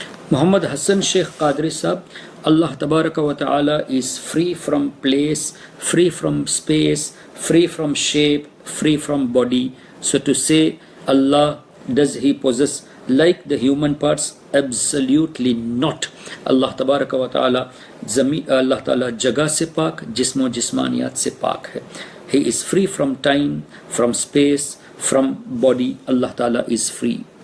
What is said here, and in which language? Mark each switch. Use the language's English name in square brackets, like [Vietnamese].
[English] محمد حسن شیخ قادری صاحب، اللہ تبارک و تعالی is free from place, free from space, free from shape, free from body. So to say Allah, does he possess like the human parts? Absolutely not. [Urdu] اللہ تبارک و تعالی اللہ تعالی جگہ سے پاک، جسم و جسمانیات سے پاک ہے۔ [English] He is free from time, from space, from body. Allah تعالی is free.